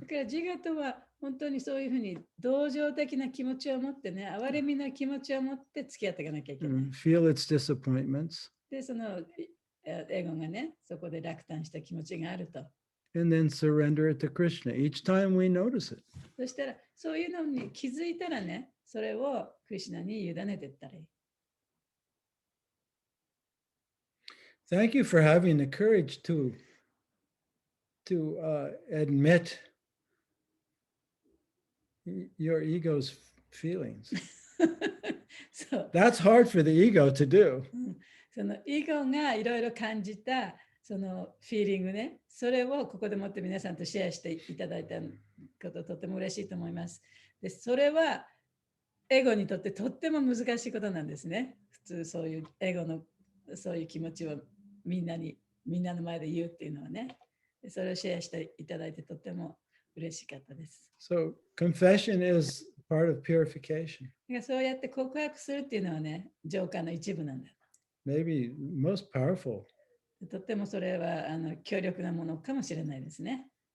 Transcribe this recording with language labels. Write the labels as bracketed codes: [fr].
[ja] だから自我とは本当にそういうふうに同情的な気持ちを持ってね、憐れみの気持ちを持って付き合っていかなきゃいけない。 [en] Feel its disappointments. [ja] で、そのエゴがね、そこで落胆した気持ちがあると。 [en] And then surrender it to Krishna each time we notice it. [ja] そしたら、そういうのに気づいたらね、それをクリシュナに委ねていったらいい。 [en] Thank you for having the courage to admit your ego's feelings. [ja] そう。 [en] That's hard for the ego to do. [ja] そのエゴがいろいろ感じたそのフィーリングね、それをここでもって皆さんとシェアしていただいたこととても嬉しいと思います。で、それはエゴにとってとっても難しいことなんですね。普通そういうエゴのそういう気持ちをみんなの前で言うっていうのはね。で、それをシェアしていただいてとっても嬉しかったです。 [en] So confession is part of purification. [ja] そうやって告白するっていうのはね、浄化の一部なんだ。 [en] maybe most powerful. [ja] とってもそれは強力なものかもしれないですね。